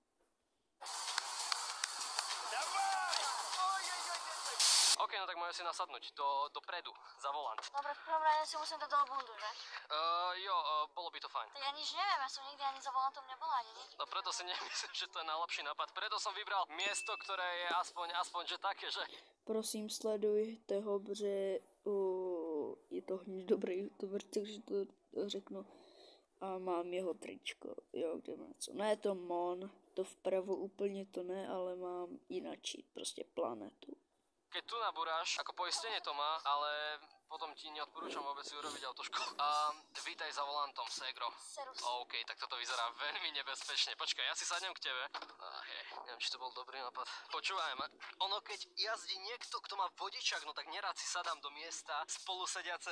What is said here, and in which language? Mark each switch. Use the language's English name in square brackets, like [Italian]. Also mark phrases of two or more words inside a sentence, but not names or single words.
[Slovak] OK, no tak môžem si nasadnúť dopredu, za volant. Dobre, v prvom rade si musím dať do bundu, že? Jo, bolo by to fajn. Tak ja nič neviem, ja som nikdy ani za volantom nebola, ani nič. No preto si nemyslím, že to je najlepší nápad. Preto som vybral miesto, ktoré je aspoň že také, že... [Czech] Prosím, sledujte ho, protože je to hodně dobrý youtuber, takže to řeknu. A mám jeho tričko, jo, kde má co. Ne, to Mon, to vpravo úplně to ne, ale mám jinačí, prostě planetu. [Slovak] Keď tu nabúráš, ako poistenie to má, ale potom ti neodporúčam vôbec si urobiť autoškolu. Vítaj za volantom, Segro. Serus. OK, tak toto vyzerá veľmi nebezpečne. Počkaj, ja si sadnem k tebe. Neviem, či to bol dobrý nápad. Počúvaj ma, ono keď jazdí niekto, kto má vodičák, no tak nerád si sadám do miesta spolusediaceho.